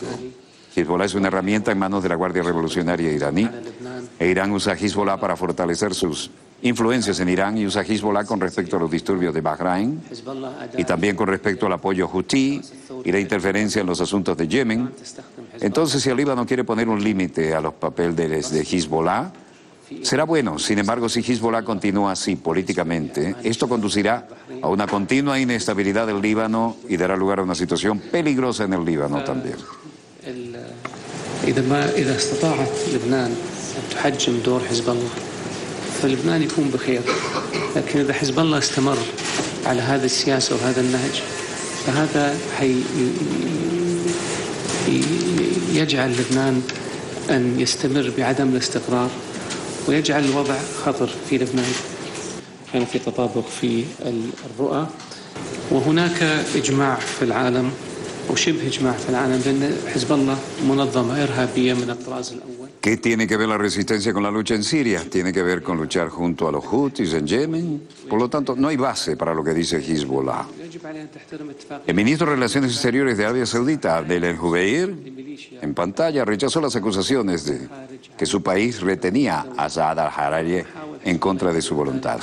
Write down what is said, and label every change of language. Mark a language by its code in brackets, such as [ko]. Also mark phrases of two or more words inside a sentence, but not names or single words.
[es] Hezbollah es una herramienta en manos de la Guardia Revolucionaria iraní, e Irán usa Hezbollah para fortalecer sus influencias en Irán y usa Hezbollah con respecto a los disturbios de Bahrein y también con respecto al apoyo hutí y la interferencia en los asuntos de Yemen. Entonces, si el Líbano quiere poner un límite a los papeles de Hezbollah, Será bueno, sin embargo, si Hezbollah continúa así políticamente, esto conducirá a una continua inestabilidad del Líbano y dará lugar a una situación peligrosa en el Líbano también. [ar] إذا استطاعت لبنان أن تحجم دور حزب الله فلبنان يكون بخير، لكن إذا حزب الله استمر على هذه السياسة وهذا النهج فهذا يجعل لبنان أن يستمر بعدم الاستقرار ويجعل الوضع خطر في لبنان. كان في تطابق في الرؤى وهناك إجماع في العالم وشبه إجماع في العالم بأن حزب الله منظمة إرهابية من الطراز الأول. [es] ¿Qué tiene que ver la resistencia con la lucha en Siria? Tiene que ver con luchar junto a los Houthis en Yemen. Por lo tanto, no hay base para lo que dice Hezbollah. El ministro de Relaciones Exteriores de Arabia Saudita, Abdel El-Jubeir, en pantalla rechazó las acusaciones de que su país retenía a Saad al-Hariri en contra de su voluntad.